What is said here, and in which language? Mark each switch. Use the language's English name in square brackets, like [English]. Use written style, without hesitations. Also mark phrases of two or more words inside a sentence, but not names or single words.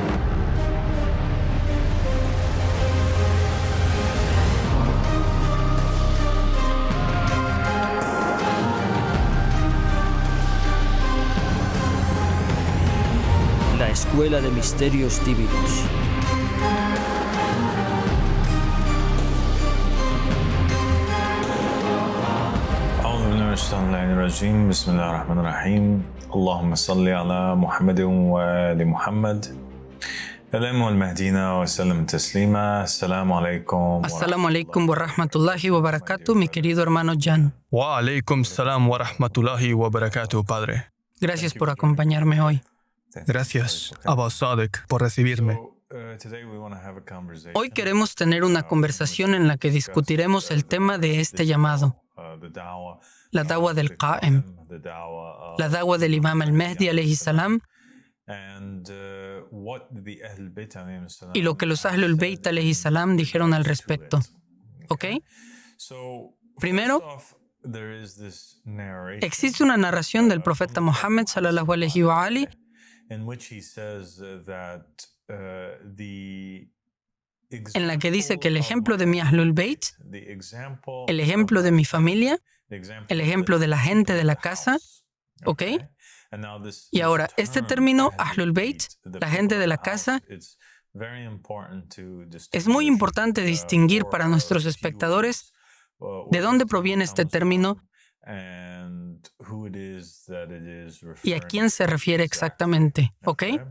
[Spanish] La Escuela de Misterios Divinos. [Arabic] بسم الله الرحمن الرحيم اللهم صل على محمد وآل محمد اللهم والمهدينا وسلم تسليما السلام عليكم السلام عليكم ورحمة الله وبركاته, [Spanish] mi querido hermano Jan. [Arabic] وعليكم السلام ورحمة الله وبركاته, [Spanish] padre. Gracias por acompañarme hoy. Gracias, Abba Sadek, por recibirme. Hoy queremos tener una conversación en la que discutiremos el tema de este llamado, la dawa del Qa'im, la dawa del Imam al-Mahdi [Arabic] عليه السلام, [Spanish] y lo que los [Arabic] أهل البيت عليه السلام [Spanish] dijeron al respecto. ¿Ok? Primero, existe una narración del profeta Muhammad [Arabic] صلى الله عليه وآله [Spanish] en la que dice que el ejemplo de mi [Arabic] أهل البيت, [Spanish] el ejemplo de mi familia, el ejemplo de la gente de la casa, ¿ok? Y ahora, este término [Arabic] أهل البيت, [Spanish] la gente de la casa, es muy importante distinguir para nuestros espectadores de dónde proviene este término y a quién se refiere exactamente, ¿ok?